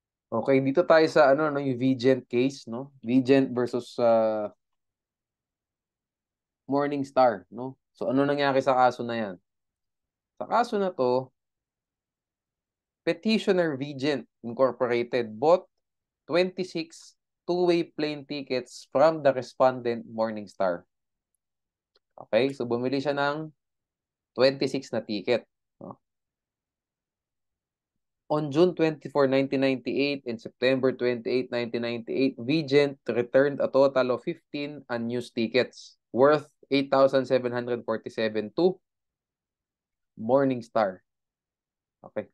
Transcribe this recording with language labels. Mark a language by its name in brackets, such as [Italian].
[Filipino] Okay, dito tayo sa ano yung Vigent case, no? Vigent versus Morningstar, no? So ano nangyari sa kaso na 'yan? Sa kaso na 'to, [English] Petitioner Vigent Incorporated bought 26 two-way plane tickets from the respondent Morningstar. Okay? [Filipino] So bumili siya ng 26 na ticket, no? [English] On June 24, 1998 and September 28, 1998, Vigent returned a total of 15 unused tickets worth 8,747 to Morningstar. Okay.